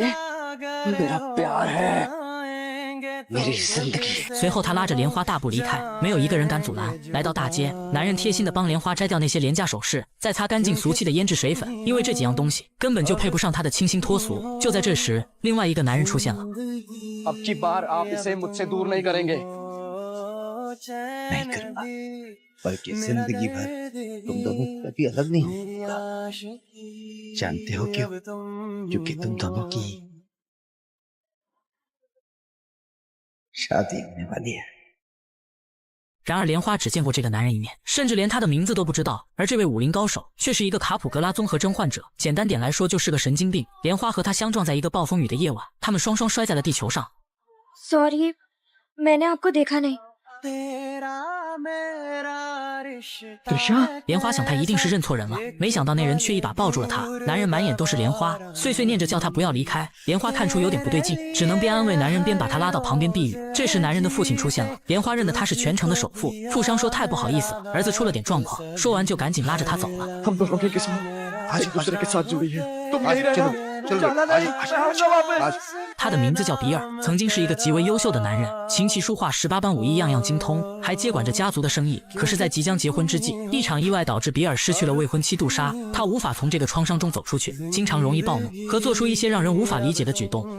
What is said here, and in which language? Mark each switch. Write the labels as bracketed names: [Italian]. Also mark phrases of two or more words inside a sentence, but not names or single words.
[Chinese] 随后他拉着莲花大步离开，没有一个人敢阻拦。来到大街，男人贴心地帮莲花摘掉那些廉价首饰，再擦干净俗气的胭脂水粉，因为这几样东西根本就配不上他的清新脱俗。就在这时，另外一个男人出现了。 [Hindi] बल्कि जिंदगी भर तुम दोनों कभी अलग नहीं होगा। जानते हो क्यों? क्योंकि तुम दोनों की शादी होने वाली है。 [Chinese] 然而莲花只见过这个男人一面，甚至连他的名字都不知道。而这位武林高手却是一个卡普格拉综合征患者，简单点来说就是个神经病。莲花和他相撞在一个暴风雨的夜晚，他们双双摔在了地球上。 [Hindi] Sorry, मैंने आपको देखा नहीं。 [Chinese] 莲花想他一定是认错人了，没想到那人却一把抱住了他。男人满眼都是莲花，碎碎念着叫他不要离开。莲花看出有点不对劲，只能边安慰男人边把他拉到旁边避雨。这时男人的父亲出现了，莲花认得他是全城的首富。富商说太不好意思，儿子出了点状况，说完就赶紧拉着他走了。 [Hindi] चल आज [Chinese] 他的名字叫比尔，曾经是一个极为优秀的男人，琴棋书画18般武艺样样精通，还接管着家族的生意。可是，在即将结婚之际，一场意外导致比尔失去了未婚妻杜莎，他无法从这个创伤中走出去，经常容易暴怒和做出一些让人无法理解的举动。